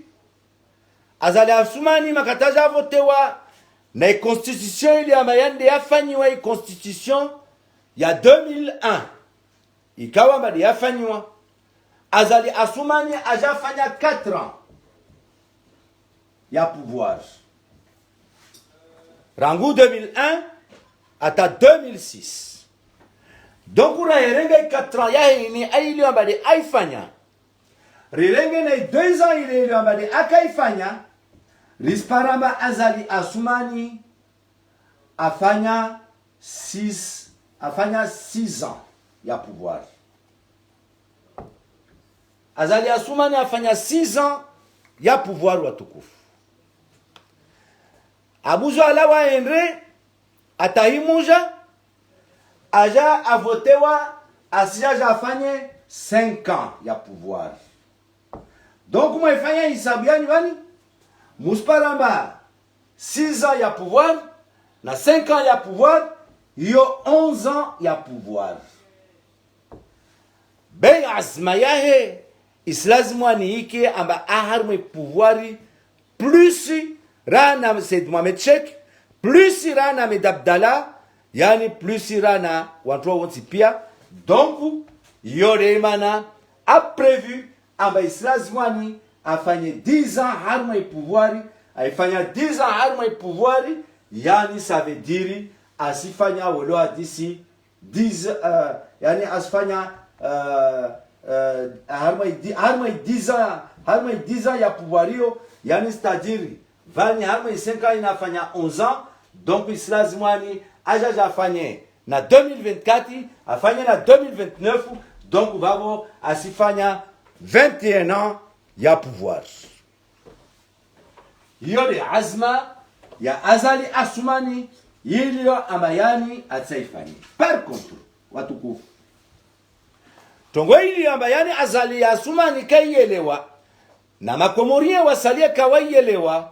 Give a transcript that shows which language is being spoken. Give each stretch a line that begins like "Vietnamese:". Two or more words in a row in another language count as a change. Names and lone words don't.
Ngazidja Comorian: Azali Assoumani makataja votewa na constitution ili amayande yafanyiwa constitution ya 2001 ikawa mbadi yafanyiwa. Azali Assoumani aja fanya 4 ans ya pouvoir rangu 2001 ata 2006. Donc ura yerenge 4 ans ya ini aili ambadi aifanya rirenge na 2 ans ile ambadi akaifanya risparamba. Azali Assoumani afanya 6 ans ya pouvoir. Azali Assoumani afanya 6 ans ya pouvoir watukufu. Abuzo alawa endre atahimuja aja avotewa asija afanye 5 ans ya pouvoir. Donc moi ifanya hisabu yani wani musparamba 6 ans ya pouvoir na 5 ans ya pouvoir yo 11 ans ya pouvoir. Bei azma yahe islazimu ni ike amba aharme pouvoiri plus rana Said Mohamed Sheikh plus rana Ahmed Abdallah yani plus rana watu wonsi pia. Donc yore mana
French: a prévu
Ngazidja Comorian: amba islazimu ni afanye 10 ans harme pouvoiri, aifanya 10 ans harme pouvoiri yani
French: ça veut dire
Ngazidja Comorian: asifanya wolo
French: d'ici 10
Ngazidja Comorian: yani asifanya harma 10 ans ya pouvoirio yani
French: c'est-à-dire
Ngazidja Comorian: vani harma 5 ans inafanya 11 ans. Donc islazimani ajaja afanye na 2024 afanye na 2029. Donc babo asifanya 21 ans ya pouvoir. Hiyo de azma ya Azali Assoumani yiliyo amayani atsaifani.
French: Par contre
Ngazidja Comorian: watukufu, tongo ili ambayani Azali Assoumani kaielewa na makomorie wasalie kawaielewa.